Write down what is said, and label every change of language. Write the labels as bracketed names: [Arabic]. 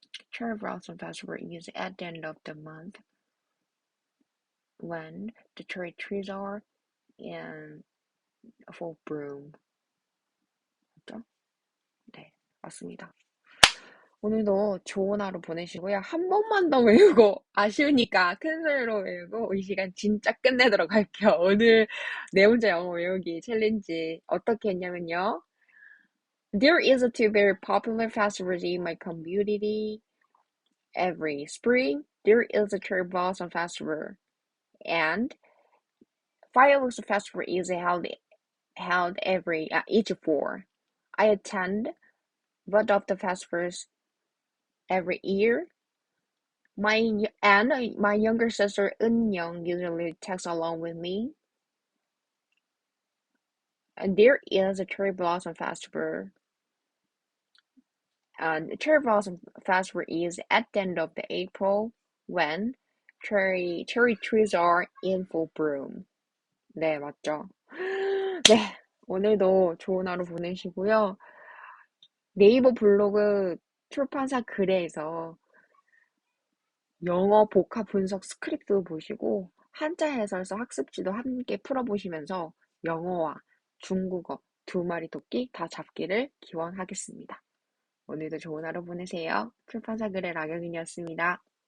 [English] Cherry blossom festival is at the end of the month when the cherry trees are in full bloom. [Korean] 맞죠? 네, 맞습니다. 오늘도 좋은 하루 보내시고요. 한 번만 더 외우고 아쉬우니까 큰 소리로 외우고 이 시간 진짜 끝내도록 할게요. 오늘 네 문제 영어 외우기 챌린지 어떻게 했냐면요. [English] There is a two very popular festivals in my community. Every spring, there is a cherry blossom festival, and fireworks festival is held every each four. I attend both of the festivals every year. My younger sister Young usually tags along with me. And there is a cherry blossom festival. And the cherry blossom festival is at the end of the April when cherry trees are in full bloom. [Korean] 네, 맞죠? 네, 오늘도 좋은 하루 보내시고요. 네이버 블로그 출판사 글에서 영어 복합 분석 스크립트도 보시고 한자 해설서 학습지도 함께 풀어보시면서 영어와 중국어 두 마리 토끼 다 잡기를 기원하겠습니다. 오늘도 좋은 하루 보내세요. 출판사그래 라경인이었습니다.